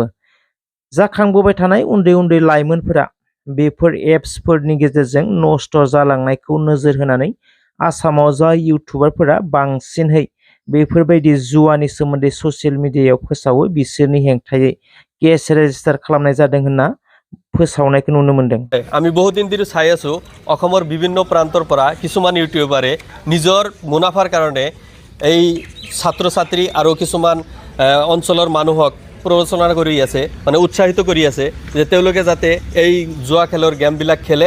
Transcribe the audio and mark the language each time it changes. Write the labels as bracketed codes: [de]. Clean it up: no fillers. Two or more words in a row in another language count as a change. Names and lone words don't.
[brx] जाखांबोबाय थानाय उन्दै उन्दै लाइमोनफोरा बेफोर एप्सफोरनि गेजेरजों नष्ट जालांनायखौ नोजोर होनानै आसामाव जाय इउटुबारफोरा बांसिनहै बेफोरबायदि जुवानि सोमोन्दै [en] social mediayao [brx] फोसावो बिसोरनि हेंथायै [en] case register [brx] खालामनाय जादों होनना फोसावनायखौ नुनो मोन्दों। [as] আমি বহুদিন ধরে চাই আছো অসমৰ বিভিন্ন প্ৰান্তৰ পৰা কিছুমান ইউটিউবাৰে নিজৰ মুনাফাৰ কাৰণে এই ছাত্ৰ ছাত্ৰী আৰু কিছুমান অঞ্চলৰ মানুহক প্ৰৰোচনা কৰি আছে, মানে উৎসাহিত কৰি আছে যে তেওঁলোকে যাতে এই জুৱা খেলৰ গেমবিলাক খেলে।